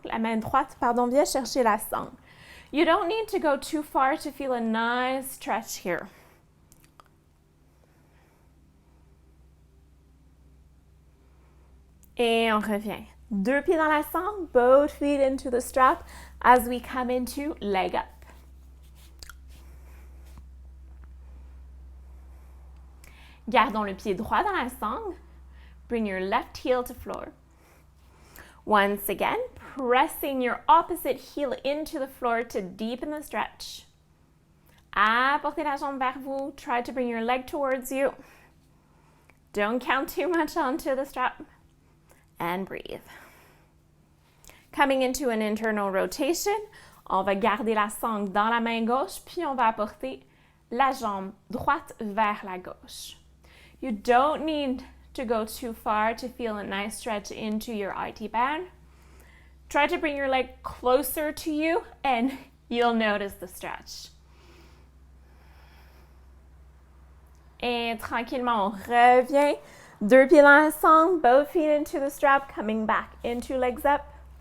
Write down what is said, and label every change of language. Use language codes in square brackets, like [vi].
[fr] La main droite, pardon, vient chercher la sangle. [en] You don't need to go too far to feel a nice stretch here. [fr] Et on revient. Deux pieds dans la sangle, [en] both feet into the strap as we come into leg up. [fr] Gardons le pied droit dans la sangle. [en] Bring your left heel to floor. Once again, pressing your opposite heel into the floor to deepen the stretch. [fr] Apportez la jambe vers vous. [en] Try to bring your leg towards you. Don't count too much onto the strap. And breathe. Coming into an internal rotation, [fr] on va garder la sangle dans la main gauche, puis on va apporter la jambe droite vers la gauche. [en] You don't need to go too far to feel a nice stretch into your IT band. Try to bring your leg closer to you and you'll notice the stretch. [fr] Et tranquillement, on revient. Deux pieds dans la sangle, [en] both feet into the strap, coming back into legs up.